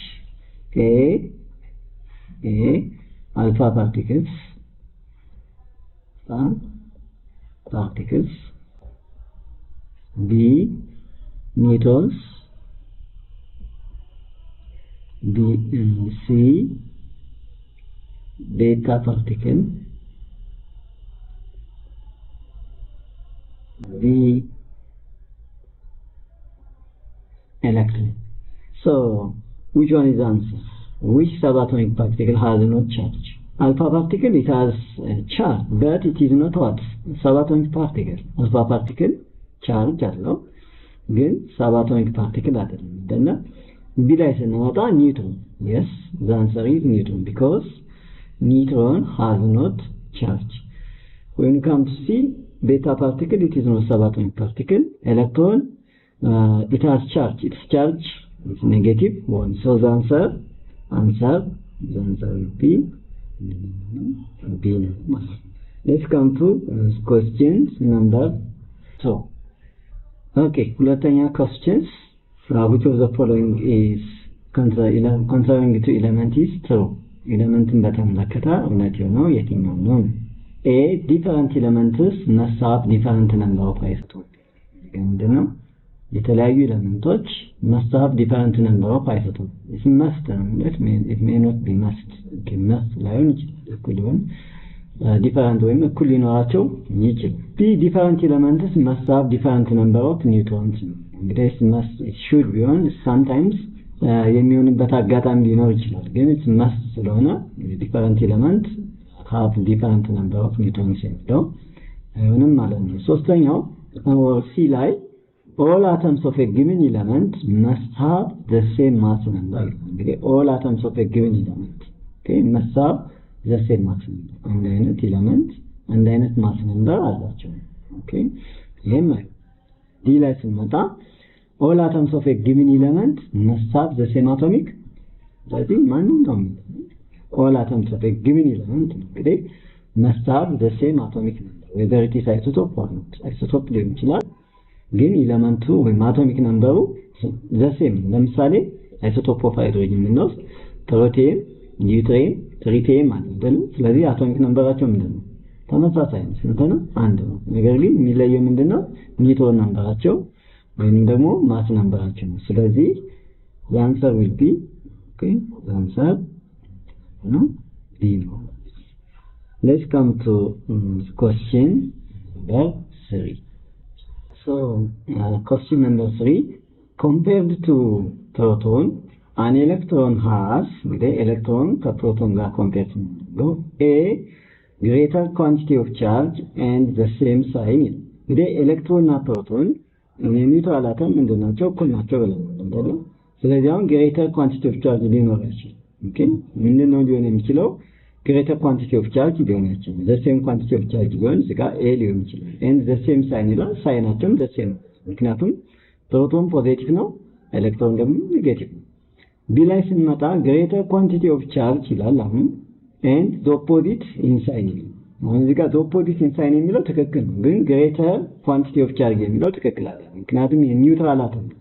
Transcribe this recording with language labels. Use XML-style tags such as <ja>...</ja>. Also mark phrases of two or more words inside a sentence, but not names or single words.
<en>A alpha particles, B neutrons, C beta particle, D electron. So which one is the answer? Which subatomic particle has no charge? Alpha particle, it has charge, but it is not what? Subatomic particle. Alpha particle charge allow,</en> <am>ግን</am> <en>subatomic particle</en> <am>አይደለም። then B ላይ ስንመጣ neutron.</am> <en>Yes, the answer is neutron because neutron has not charge. When you come to see beta particle, it is not subatomic particle. Electron, it has charge. Its charge is negative 1. So the answer will be B. Let's come to questions number 2. Okay, ሁለተኛ questions. Which of the following is concerning to element is true?</en> <am>ኤሌመንትን በተመለከተ እውነት ነው የትኛው ነው?</am> <en>A different elements must different number of isotope ምንድነው?</en> <am>የተለያዩ ኤሌመንቶች መሳብ</am> <en>different number of isotope is must it may not be must must</en> <am>ላይሆን ይችላል እኩል ሊሆን ዲፈረንት ወይም እኩል ሊኖራቸው ይችላል።</am> <en>B different elements must different number of neutrons</en> <am>እንግዲህ</am> <en>must it should</en> <am>ቢሆን sometimes የሚሆንበት አጋጣሚ ሊኖር ይችላል ግን</am> <en>it's must</en> <am>ስለሆነ different</am> <en>element have different number of neutrons</en> <am>የሚለው አይሆንም ማለት ነው። ሶስተኛው ሲ ላይ</am> <en>all atoms of a given element must have the same mass number።</en> <am>እንግዲህ</am> <en>all atoms of a given element must have the same mass number።</en> <am>አንድ አይነት ኤሌመንት አንድ አይነት</am> <en>mass number</en> <am>አላቸው። ይሄም ዲ ላይ ስንመጣ</am> <en>all atoms of a given element must have the same atomic. That is ማንኛውም all atoms of a given element እንግዲህ must have the same atomic number, whether it is isotope or not.</en> <am>Isotope ሊሆን ይችላል ግን ኤሌመንቱ ወይም አቶሚክ ነምበሩ</am> <en>the same።</en> <am>ለምሳሌ</am> <en>isotope of hydrogen</en> <am>የምንወስድ ፕሮቲየም፣ ኒውትሪየም፣ ትሪቲየም አይደል? ስለዚህ አቶሚክ ነምበራቸው ምንድነው? ተመሳሳይ ነው። ስንት ነው? አንድ ነው። ነገር ግን የሚለየው ምንድነው? ኒውትሮን ነምበራቸው ወይም ደግሞ ማስ ነምበራቸው ነው። ስለዚህ</am> <en>the answer will be the answer no D no. Let's come to question number 3. So question number 3, compared to proton an electron has the electron</en> <am>ከፕሮቶን ጋር ኮምፔር ነው</am> <en>a greater quantity of charge and the same sign።</en> <am>እንግዲህ ኤሌክትሮን እና ፕሮቶን የኒውትራል አተም እንደናቸው እኩል ናቸው ብለን አይደል? ስለዚህ አሁን</am> <en>greater quantity of charge</en> <am>ሊኖር ይችላል። ምንድነው ሊሆን የሚችለው?</am> <en>greater quantity of charge</en> <am>ሊሆን ይችላል።</am> <en>the same quantity of charge</en> <am>ሊሆን ይችላል። a ሊሆን ይችላል</am> <en>and the same sign</en> <am>ይላል። ሳይናቸውም</am> <en>the same</en> <am>ምክንያቱም ፕሮቶን ፖዚቲቭ ነው ኤሌክትሮን ደግሞ ኔጌቲቭ ነው። ቢ ላይ ስንመጣ</am> <en>greater quantity of charge</en> <am>ይላል አሁን</am> <en>and the opposite in sign</en> <am>ይላል። አሁን እዚህ ጋር</am> <en>opposite in sign</en> <am>የሚለው ትክክል ነው ግን</am> <en>greater quantity of charge</en> <am>የሚለው ትክክል አይደለም። ምክንያቱም የኒውትራል አተም</am>